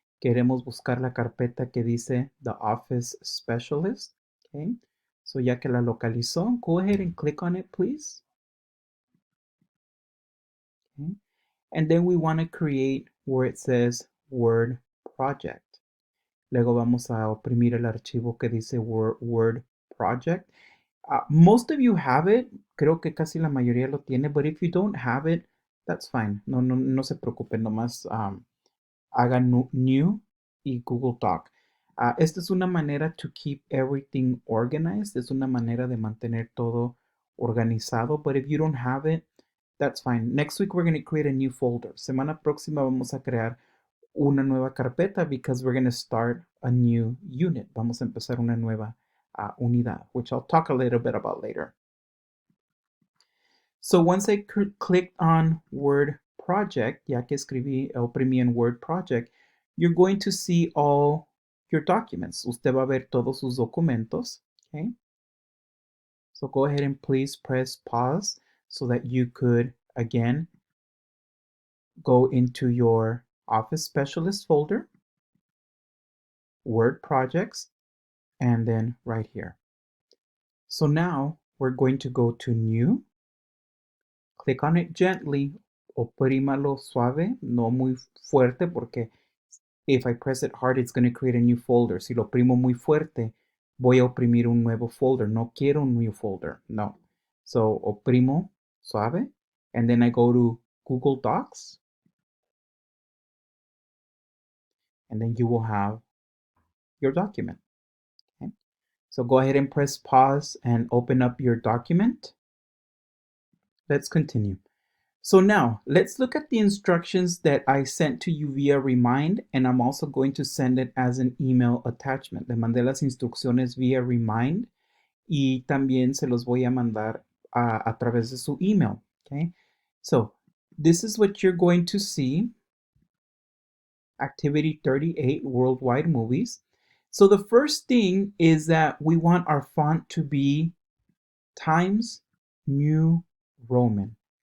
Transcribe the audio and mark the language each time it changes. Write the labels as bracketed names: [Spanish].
[Spanish] Queremos buscar la carpeta que dice The Office Specialist. [English] Okay, so [Spanish] ya que la localizó, [English] go ahead and click on it, please. Okay, and then we want to create where it says Word Project. [Spanish] Luego vamos a oprimir el archivo que dice Word Project. [English] Most of you have it. [Spanish] Creo que casi la mayoría lo tiene. [English] But if you don't have it, that's fine. [Spanish] No se preocupen. Nomás hagan New y Google Doc. Esta es una manera [English] to keep everything organized. [Spanish] Es una manera de mantener todo organizado. [English] But if you don't have it, that's fine. Next week we're going to create a new folder. [Spanish] Semana próxima vamos a crear una nueva carpeta [English] because we're going to start a new unit. [Spanish] Vamos a empezar una nueva unidad, [English] which I'll talk a little bit about later. So once I clicked on Word Project, [Spanish] ya que oprimí en Word Project, [English] you're going to see all your documents. [Spanish] Usted va a ver todos sus documentos. [English] Okay. So go ahead and please press pause so that you could, again, go into your Office Specialist folder, Word Projects, and then right here. So now we're going to go to New. Click on it gently, [Spanish] oprímalo suave, no muy fuerte, porque [English] if I press it hard, it's going to create a new folder. [Spanish] Si lo oprimo muy fuerte, voy a oprimir un nuevo folder. No quiero un new folder, no. [English] So [Spanish] oprimo suave, [English] and then I go to Google Docs, and then you will have your document. Okay? So go ahead and press pause and open up your document. Let's continue. So now let's look at the instructions that I sent to you via Remind, and I'm also going to send it as an email attachment. [Spanish] Le mandé las instrucciones via Remind y también se los voy a mandar a través de su email. [English] Okay, so this is what you're going to see. Activity 38, Worldwide Movies. So the first thing is that we want our font to be Times New Roman.